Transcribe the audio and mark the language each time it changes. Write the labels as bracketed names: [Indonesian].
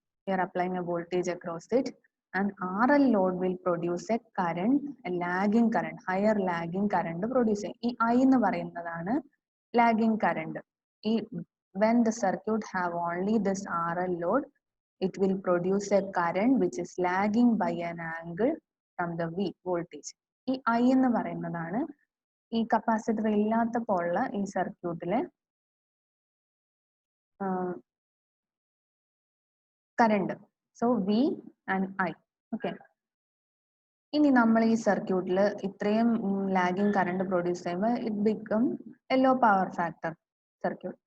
[English] We are applying a voltage across it and RL load will produce a current, a lagging current, higher lagging current produce. [Malayalam] ഈ I എന്ന് പറയുന്നതാണ് lagging current. [English] When the circuit have only this RL load, it will produce a current which is lagging by an angle from the V voltage. [Malayalam] ഈ I എന്ന് പറയുന്നതാണ് ഈ capacitor ഇല്ലാത്തപ്പോൾ ഉള്ള ഈ സർക്യൂട്ടിലെ current. So V and I. Okay, ഇനി നമ്മൾ ഈ സർക്യൂട്ടിൽ ഇത്രയും ലാഗിങ് കറണ്ട് പ്രൊഡ്യൂസ് ചെയ്യുമ്പോൾ [English] It become a low power factor circuit.